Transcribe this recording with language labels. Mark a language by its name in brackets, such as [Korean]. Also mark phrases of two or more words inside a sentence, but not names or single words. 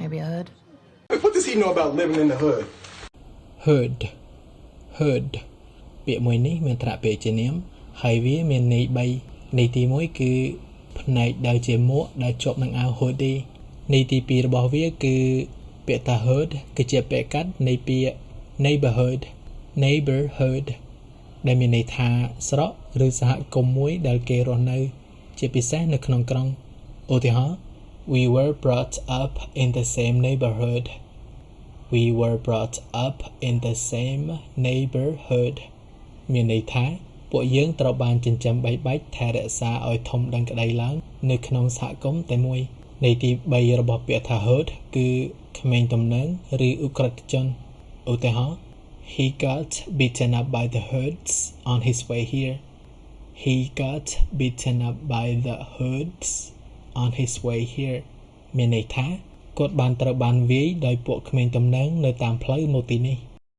[English] Maybe a hood. What does he know about living in the hood? Hood hood [Khmer] ពាក្យមួយនេះមានត្រពាក្យជានាមហើយវាមានន័យ3ន័យទី1គឺផ្នែកដែលជាមួកដែលជាប់នឹងអាវ hoodie ន័យទី2របស់វាគឺពាក្យថា hood គឺជាពាក្យកាត់នៃពាក្យ neighborhood ដែលមានន័យថាស្រុកឬសហគមន៍មួយដែលគេរស់នៅជាពិសេសនៅក្នុងក្រុងឧទាហរណ៍ [English] We were brought up in the same neighborhood We were brought up in the same neighborhood [Khmer] មានន័យថាពួកយើងត្រូវ បានចិញ្ចឹមបីបាច់ថែរក្សាឲ្យធំដឹងក្តីឡើងនៅក្នុងសហគមន៍តែមួយន័យទី3របស់ពាក្យថា hood គឺក្មេងទំនើងឬឧក្រិដ្ឋជនឧទាហរណ៍ [English] He got beaten up by the hoods on his way here He got beaten up by the hoods on his way here [Khmer] មានន័យថាគាត់បានត្រូវបានវាយដោយពួកក្មេងទំនើងនៅតាមផ្លូវមកទីនេះ